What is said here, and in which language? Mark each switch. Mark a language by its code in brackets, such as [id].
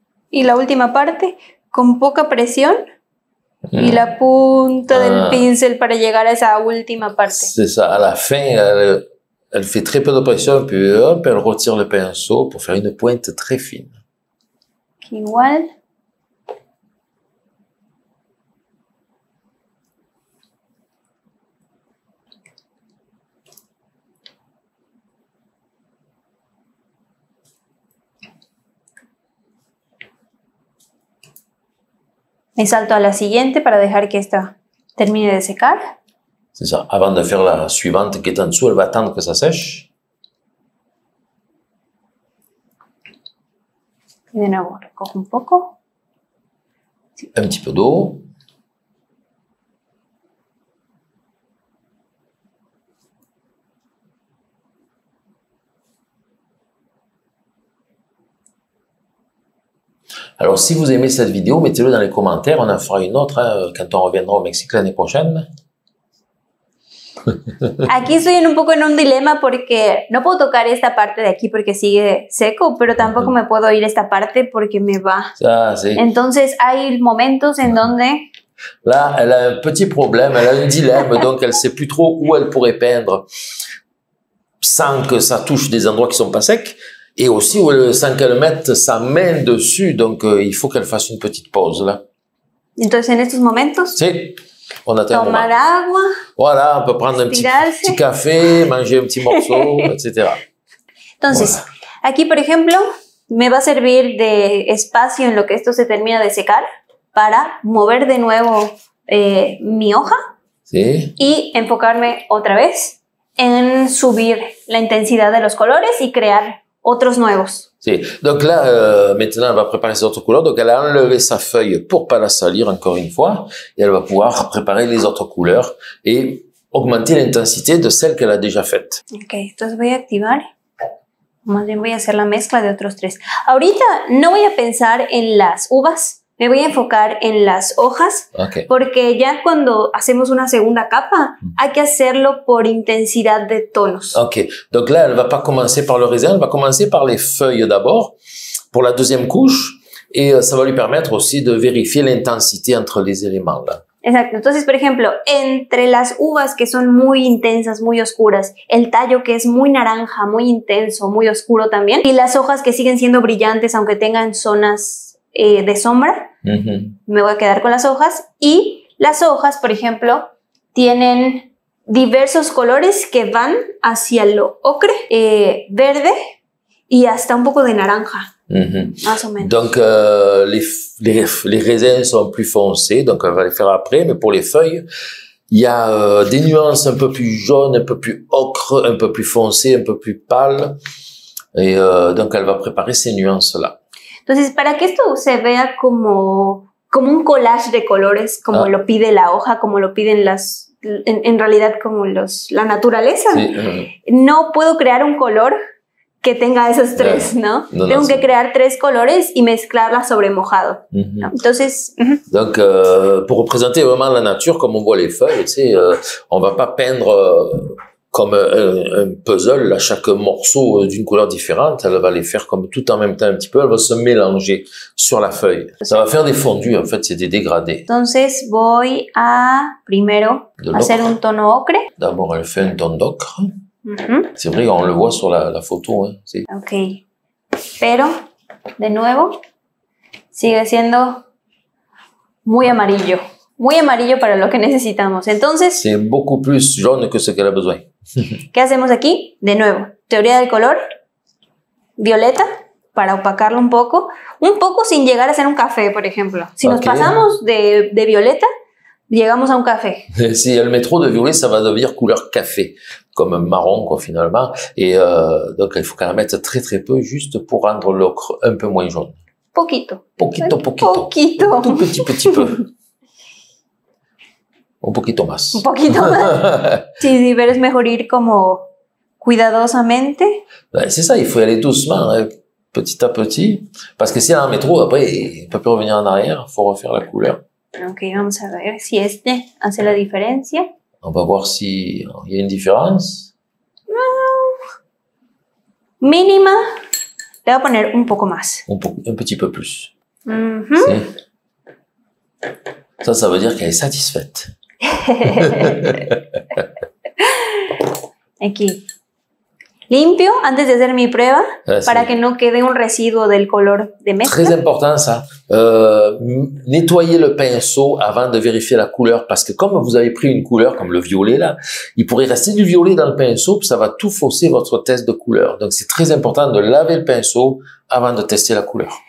[es] Y la última parte, con poca presión. Y la punta del pincel para llegar a esa última parte. [fr] C'est ça. À la fin, elle fait très peu de pression, puis hop, elle retire le pinceau pour faire une pointe très fine. [es] Igual. Me salto a la siguiente para dejar que esta termine de secar. [fr] C'est ça. Avant de faire la suivante qui est en dessous, elle va attendre que ça sèche. [es] Y de nuevo recojo un poco. [fr] Un petit peu d'eau. Alors, si vous aimez cette vidéo, mettez-le dans les commentaires. On en fera une autre quand on reviendra au Mexique l'année prochaine. [es] Aquí estoy un poco en un dilema porque no puedo tocar esta parte de aquí porque sigue seco, pero tampoco me puedo ir esta parte porque me va. [fr] Ça, c'est... [es] Entonces hay momentos en donde... [fr] Là, elle a un petit problème, elle a un dilemme, donc elle sait plus trop où elle pourrait peindre sans que ça touche des endroits qui sont pas secs, et aussi sans qu'elle mette sa main dessus, donc il faut qu'elle fasse une petite pause là. [es] Entonces en estos momentos... Sí. [fr] On attend [es] tomar agua. [fr] Voilà, on peut prendre un petit café, manger un petit morceau, etc. [es] Entonces, [fr] voilà. [es] Aquí, por ejemplo, me va a servir de espacio en lo que esto se termina de secar para mover de nuevo mi hoja ¿Sí? Y enfocarme otra vez en subir la intensidad de los colores y crear otros nuevos. Sí. [fr] Donc là, maintenant, elle va préparer ses autres couleurs. Donc, elle a enlevé sa feuille pour pas la salir encore une fois. Et elle va pouvoir préparer les autres couleurs et augmenter l'intensité de celle qu'elle a déjà faite. [es] Ok, entonces voy a activar. Más bien voy a hacer la mezcla de otros tres. Ahorita no voy a pensar en las uvas. Me voy a enfocar en las hojas, okay. Porque ya cuando hacemos una segunda capa, hay que hacerlo por intensidad de tonos. [fr] Ok, donc là, elle va pas commencer par le raisin, elle va commencer par les feuilles d'abord, pour la deuxième couche, et ça va lui permettre aussi de vérifier l'intensité entre les éléments là. [es] Exacto, entonces, por ejemplo, entre las uvas que son muy intensas, muy oscuras, el tallo que es muy naranja, muy intenso, muy oscuro también, y las hojas que siguen siendo brillantes aunque tengan zonas de sombra, me voy a quedar con las hojas, y las hojas, por ejemplo, tienen diversos colores que van hacia lo ocre, verde y hasta un poco de naranja, más o menos. [fr] Donc, les raisins sont plus foncés, donc on va les faire après, mais pour les feuilles, il y a des nuances un peu plus jaunes, un peu plus ocre, un peu plus foncées, un peu plus pâles, et donc elle va préparer ces nuances-là. [es] Entonces, para que esto se vea como un collage de colores, como lo pide la hoja, como lo piden en realidad como la naturaleza, sí, no puedo crear un color que tenga esos tres, ¿no? Tengo que crear tres colores y mezclarlas sobre mojado. ¿No? Entonces... [fr] Donc, pour représenter vraiment la nature, comme on voit les feuilles, tu sais, on va pas peindre... comme un puzzle, là, chaque morceau d'une couleur différente, elle va les faire comme tout en même temps un petit peu, elle va se mélanger sur la feuille. Ça va faire des fondus, en fait, c'est des dégradés. [es] Entonces voy a, primero, hacer un tono ocre. [fr] D'abord, elle fait un ton d'ocre. C'est vrai, on le voit sur la photo. [es] Hein, sí. Ok. Pero, de nuevo, sigue siendo muy amarillo. Muy amarillo para lo que necesitamos. Entonces... [fr] C'est beaucoup plus jaune que ce qu'elle a besoin. [es] ¿Qué hacemos aquí? De nuevo, teoría del color, violeta, para opacarlo un poco sin llegar a ser un café, por ejemplo. Si nos pasamos de violeta, llegamos a un café. [fr] Si elle met trop de violet, ça va devenir couleur café, comme marron, quoi, finalement. Et donc, il faut qu'elle en mette très très peu, juste pour rendre l'ocre un peu moins jaune. [es] Poquito. Poquito. [fr] Tout petit peu. [es] Un poquito más. Un poquito más. Sí, pero es mejor ir como cuidadosamente. [fr] Ben, c'est ça, il faut y aller doucement, hein, petit à petit. Parce que si elle en met trop, après, il ne peut plus revenir en arrière. Il faut refaire la couleur. [es] Ok, vamos a ver si este hace la diferencia. [fr] On va voir s'il y a une différence. [es] Mínima. Le voy a poner un poco más. [fr] Un petit peu plus. Ça veut dire qu'elle est satisfaite. [es] Aquí. Limpio antes de hacer mi prueba para que no quede un residuo del color de mezcla. [fr] Très important ça. Nettoyez le pinceau avant de vérifier la couleur parce que comme vous avez pris une couleur comme le violet là, il pourrait rester du violet dans le pinceau puis ça va tout fausser votre test de couleur. Donc c'est très important de laver le pinceau avant de tester la couleur.